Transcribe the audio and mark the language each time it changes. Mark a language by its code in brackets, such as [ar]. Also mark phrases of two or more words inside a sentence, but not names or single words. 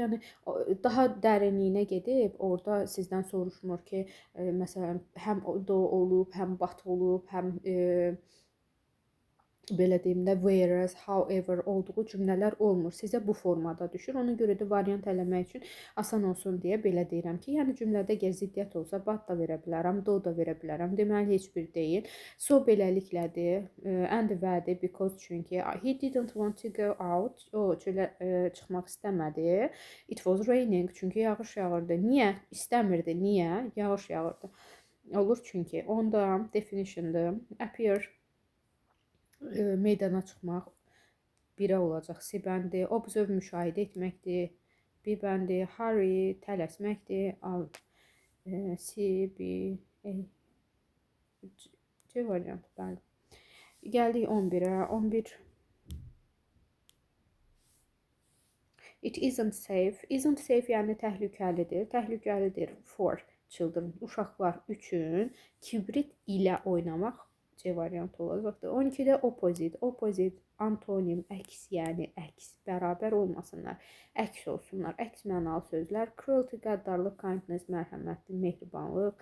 [az] Yəni, daha dərinliyinə gedib, orada sizdən soruşmur ki, məsələn, həm do olub, həm bat olub, həm belə deyim də, [en] whereas, however [az] olduğu cümlələr olmur. Sizə bu formada düşür. Ona görə də variant eləmək üçün asan olsun deyə belə deyirəm ki, yəni cümlədə əgər ziddiyyət olsa, but da verə bilərəm, do da verə bilərəm. Deməli heç bir deyil. So beləliklədir. [en] And vədir because çünki he didn't want to go out. [az] O çölə çıxmaq istəmədi. [en] It was raining [az] çünki yağış yağırdı. Niyə? İstəmirdi. Niyə? Yağış yağırdı. Olur çünki. Onda definition'dır. Appear meydana çıxmaq birə olacaq. C bəndi observe müşahidə etməkdir. B bəndi hurry tələsməkdir. C, B, A, C variantı bəli. Gəldik 11-ə. 11 [en] It isn't safe. Isn't safe [az] yəni təhlükəlidir. Təhlükəlidir [en] for children, [az] uşaqlar üçün kibrit ilə oynamaq C variantı olacaqdır. 12-də opposite. Opposite antonim, əks, yəni əks, bərabər olmasınlar. Əks olsunlar. Əks mənalı sözlər. Cruelty, qəddarlıq, kindness, mərhəmətli, mehribanlıq.